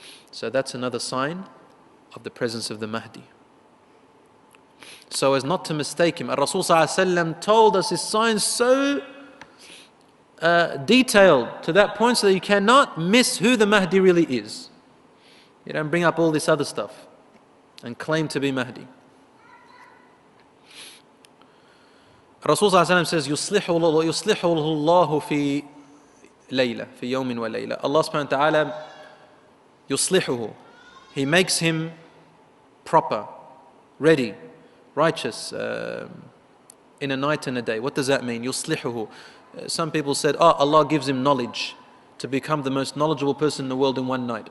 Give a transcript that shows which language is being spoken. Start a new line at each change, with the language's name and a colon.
English: So that's another sign of the presence of the Mahdi. So as not to mistake him, Rasul told us his signs so detailed to that point so that you cannot miss who the Mahdi really is. You don't bring up all this other stuff and claim to be Mahdi. Rasul says,
Arabic: يُصْلِحُ اللَّهُ فِي لَيْلَةٍ فِي يَوْمٍ وَلَيْلَةٍ.
English: Allah subhanahu wa ta'ala, يُصْلِحُهُ. He makes him proper, ready, righteous in a night and a day. What does that mean? يُصْلِحُهُ. Some people said, Allah gives him knowledge to become the most knowledgeable person in the world in one night.